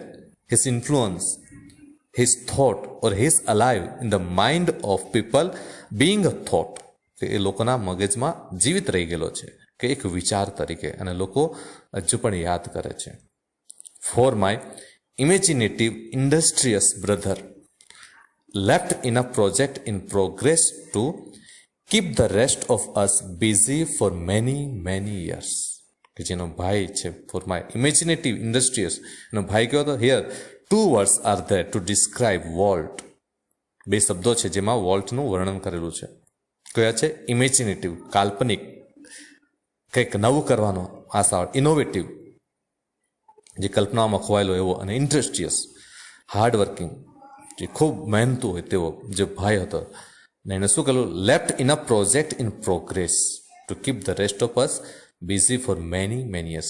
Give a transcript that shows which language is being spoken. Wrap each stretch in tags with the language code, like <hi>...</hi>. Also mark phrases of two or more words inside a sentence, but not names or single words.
<en>His influence, his thought or he is alive in the mind of people, being a thought.</en> <gu>કે એ લોકોના મગજમાં જીવિત રહી ગયેલો છે, કે એક વિચાર તરીકે, અને લોકો હજુ પણ યાદ કરે છે.</gu> <en>for my imaginative industrious brother left in a project in progress to keep the rest of us busy for many years.</en> <gu>કે જેનો ભાઈ છે,</gu> <en>for my imaginative industrious,</en> <gu>એનો ભાઈ કયો હતો?</gu> <en>here 2 words are there to describe</en> <gu>વોલ્ટ. 2 શબ્દો છે જેમાં વોલ્ટનું વર્ણન કરેલું છે. કયા છે? ઇમેજિનેટિવ, કાલ્પનિક, કંઈક નવું કરવાનો આશા, ઇનોવેટિવ, જે કલ્પનામાં ખોવાયેલો એવો, અને ઇન્ડસ્ટ્રીયસ, હાર્ડવર્કિંગ, જે ખૂબ મહેનતુ હોય તેવો જે ભાઈ હતો, ને એને શું કરેલું,</gu> <en>left in a project in progress to keep the rest of us busy for many years.</en>